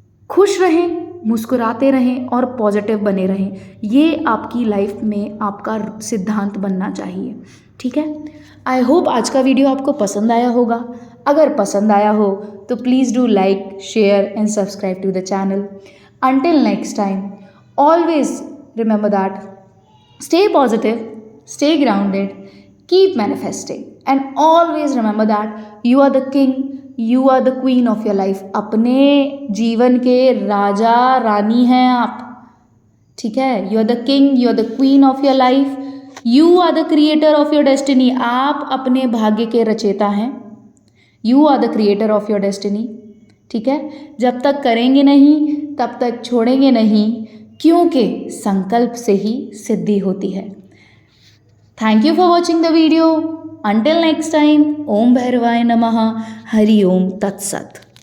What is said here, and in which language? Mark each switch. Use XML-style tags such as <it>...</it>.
<hi>खुश रहें, मुस्कुराते रहें और पॉजिटिव बने रहें। ये आपकी लाइफ में आपका सिद्धांत बनना चाहिए। ठीक है,</hi> <en>I hope</en> <hi>आज का वीडियो आपको पसंद आया होगा। अगर पसंद आया हो तो</hi> <en>Please do like, share and subscribe to the channel. Until next time, always remember that stay positive, stay grounded, keep manifesting, and always remember that you are the king, you are the queen of your life.</en> <hi>अपने जीवन के राजा रानी हैं आप। ठीक है,</hi> <en>you are the king, you are the queen of your life, you are the creator of your destiny.</en> <hi>आप अपने भाग्य के रचयिता हैं।</hi> <en>You are the creator of your destiny.</en> <hi>ठीक है, जब तक करेंगे नहीं तब तक छोड़ेंगे नहीं, क्योंकि संकल्प से ही सिद्धि होती है।</hi> <en>Thank you for watching the video. Until next time,</en> <sa>ओम भैरवाय नमः। हरि ओम तत्सत।</sa>